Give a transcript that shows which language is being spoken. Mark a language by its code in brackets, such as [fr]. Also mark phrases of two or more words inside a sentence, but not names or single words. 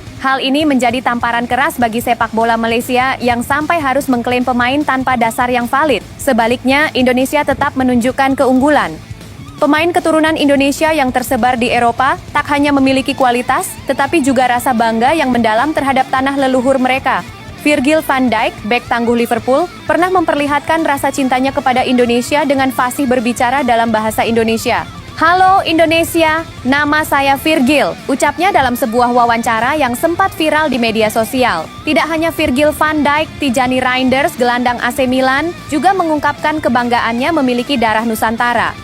[id] Hal ini menjadi tamparan keras bagi sepak bola Malaysia yang sampai harus mengklaim pemain tanpa dasar yang valid. Sebaliknya, Indonesia tetap menunjukkan keunggulan. Pemain keturunan Indonesia yang tersebar di Eropa tak hanya memiliki kualitas, tetapi juga rasa bangga yang mendalam terhadap tanah leluhur mereka. Virgil van Dijk, bek tangguh Liverpool, pernah memperlihatkan rasa cintanya kepada Indonesia dengan fasih berbicara dalam bahasa Indonesia. "Halo Indonesia, nama saya Virgil," ucapnya dalam sebuah wawancara yang sempat viral di media sosial. Tidak hanya Virgil van Dijk, Tijani Reinders, gelandang AC Milan, juga mengungkapkan kebanggaannya memiliki darah Nusantara.